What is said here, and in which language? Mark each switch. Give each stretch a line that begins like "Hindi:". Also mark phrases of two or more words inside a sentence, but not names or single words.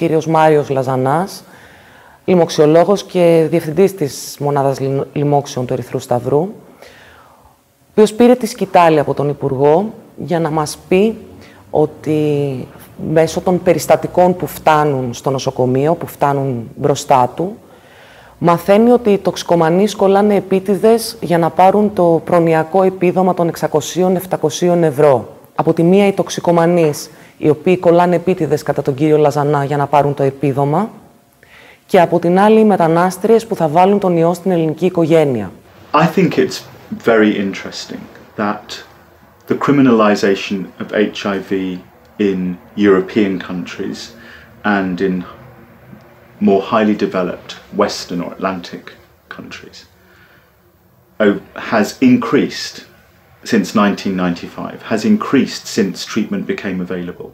Greek: κύριος Μάριος Λαζανάς, λοιμοξιολόγος και διευθυντής της Μονάδας Λοιμόξεων του Ερυθρού Σταυρού, ο οποίος πήρε τη σκητάλη από τον Υπουργό για να μας πει ότι μέσω των περιστατικών που φτάνουν στο νοσοκομείο, που φτάνουν μπροστά του, μαθαίνει ότι οι τοξικομανείς κολλάνε επίτηδες για να πάρουν το προνοιακό επίδομα των 600-700 ευρώ. Από τη μία οι τοξικομανείς, οι οποίοι κολλάνε επίτηδες κατά τον κύριο Λαζανά για να πάρουν το επίδομα, και από την άλλη οι μετανάστριες που θα βάλουν τον ιό στην ελληνική οικογένεια.
English: I think it's very interesting that the criminalization of HIV in European countries and in more highly developed Western or Atlantic countries has increased since 1995, has increased since treatment became available.